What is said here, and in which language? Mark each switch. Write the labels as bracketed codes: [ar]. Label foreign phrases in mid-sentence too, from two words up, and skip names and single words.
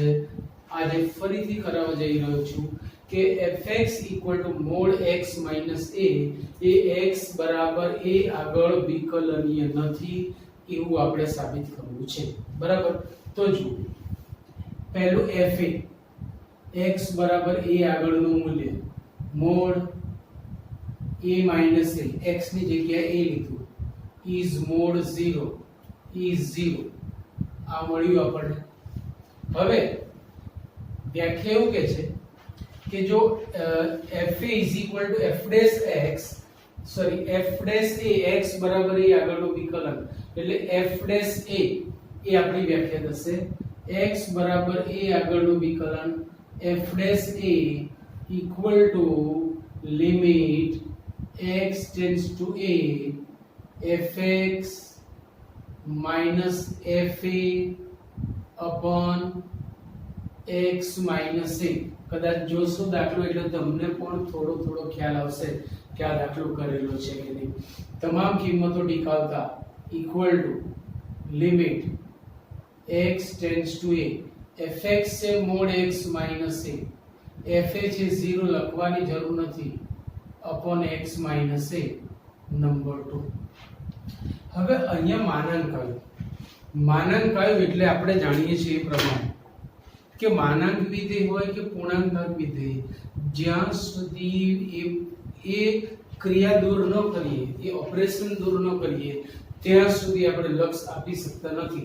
[gu] આજે ફરીથી કરાવવા જઈ રહ્યો છું કે [en] fx mod x - a [gu] એ x બરાબર a આગળ વિકલનીય નથી એવું આપણે સાબિત કરવું છે. બરાબર? તો જુઓ, પહેલું fa x બરાબર a આગળનું મૂલ્ય [en] mod a minus a, [gu] x ની જગ્યાએ a લીધું, [en] is mod 0 is 0. [gu] આ મળ્યું આપણને. હવે વ્યાખ્યા એવું કહે છે કે જો [en] fa is equal to f dash [gu] a x બરાબર a આગળનું વિકલન એટલે [en] f dash a [gu] એ આપણી વ્યાખ્યા થશે x બરાબર a આગળનું વિકલન [en] f dash a equal to limit x tends to a fx minus fa upon x minus a. [gu] કદાચ જોશો દાખલો એટલે તમને પણ થોડો ખ્યાલ આવશે કે આ દાખલો કરેલો છે કે નહીં. તમામ કિંમતો ટીકાવતા [en] equal to limit x tends to a fx [gu] છે [en] mod x minus a, [gu] fa છે 0 લખવાની જરૂર નથી, [en] upon x minus a [gu] નંબર 2. હવે અહીંયા માનાંક આવ્યું એટલે આપણે જાણીએ છીએ એ પ્રમાણે કે માનાંક વિધેય હોય કે પૂર્ણાંક વિધેય, જ્યાં સુધી એ ક્રિયા દૂર ન કરીએ, એ ઓપરેશન દૂર ન કરીએ ત્યાં સુધી આપણે લક્ષ આપી શકતા નથી.